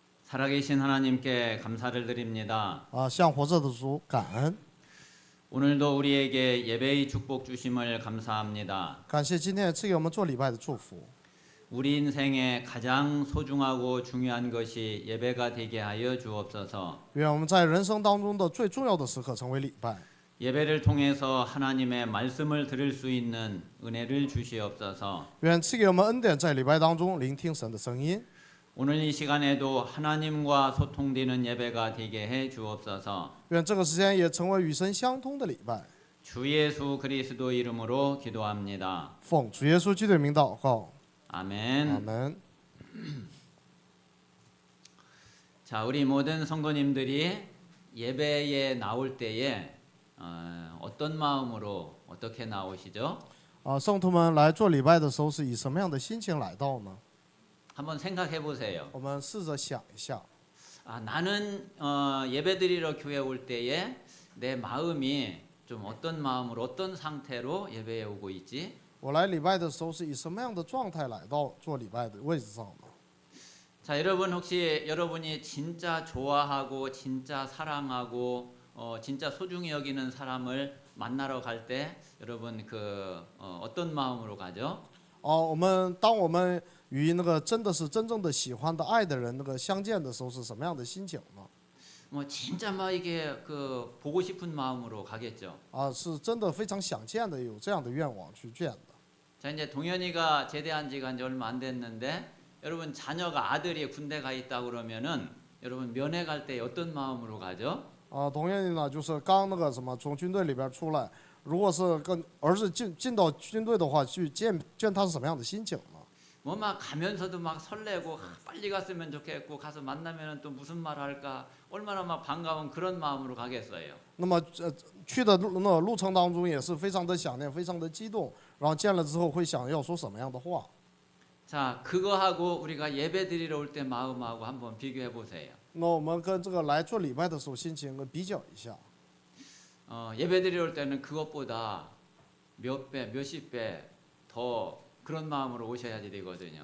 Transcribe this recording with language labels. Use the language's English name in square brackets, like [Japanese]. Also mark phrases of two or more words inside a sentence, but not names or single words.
[Korean] 살아계신 하나님께 감사를 드립니다. [Chinese] 向活着的主感恩， [Korean] 오늘도 우리에게 예배의 축복 주심을 감사합니다. [Chinese] 感谢今天也赐给我们做礼拜的祝福。 [Korean] 우리 인생에 가장 소중하고 중요한 것이 예배가 되게 하여 주옵소서. [Chinese] 愿我们在人生当中的最重要的时刻成为礼拜， [Korean] 예배를 통해서 하나님의 말씀을 들을 수 있는 은혜를 주시옵소서. [Chinese] 愿赐给我们恩典，在礼拜当中聆听神的声音。 [Korean] 오늘 이 시간에도 하나님과 소통되는 예배가 되게 해 주옵소서. [Chinese] 愿这个时间也成为与神相通的礼拜。 [Korean] 주 예수 그리스도 이름으로 기도합니다. [Chinese] 奉主耶稣基督的名祷告， [Korean] 아멘. [Chinese] 阿门。 [Korean] 자, 우리 모든 성도님들이 예배에 나올 때에 어떤 마음으로 어떻게 나오시죠? [Chinese] 圣徒们来做礼拜的时候是以什么样的心情来到呢？ [Korean] 한번 생각해 보세요. [Chinese] 我们试着想一下， [Korean] 나는 예배드리러 교회 올 때에 내 마음이 좀 어떤 마음으로 어떤 상태로 예배에 오고 있지? [Chinese] 我来礼拜的时候是以什么样的状态来到做礼拜的位置上呢？ [Korean] 자, 여러분 혹시 여러분이 진짜 좋아하고 진짜 사랑하고 진짜 소중히 여기는 사람을 만나러 갈 때 여러분 어떤 마음으로 가죠? [Chinese] 当我们与那个真的是真正的喜欢的爱的人相见的时候是什么样的心情呢？ [Korean] 뭐 진짜 막 이게 보고 싶은 마음으로 가겠죠. [Chinese] 是真的非常想见的，有这样的愿望去见的。 [Korean] 자, 이제 동현이가 제대한 지가 이제 얼마 안 됐는데 여러분 자녀가 아들이 군대 가 있다 그러면은 여러분 면회 갈 때 어떤 마음으로 가죠? [Chinese] 同样的呢，就是刚从军队里边出来，如果是跟儿子进到军队的话，去见他是什么样的心情呢？ [Korean] 뭐 막 가면서도 막 설레고 빨리 갔으면 좋겠고 가서 만나면은 또 무슨 말 할까 얼마나 막 반가운 그런 마음으로 가겠어요. [Chinese] 那么去的路程当中也是非常的想念，非常的激动，然后见了之后会想要说什么样的话？ [Korean] 자, 그거하고 우리가 예배 드리러 올 때 마음하고 한번 비교해 보세요. [Chinese] 那我们跟这个来做礼拜的时候心情比较一下。 [Korean] 예배 드리러 올 때는 그것보다 몇 배, 몇십 배 더 그런 마음으로 오셔야지 되거든요.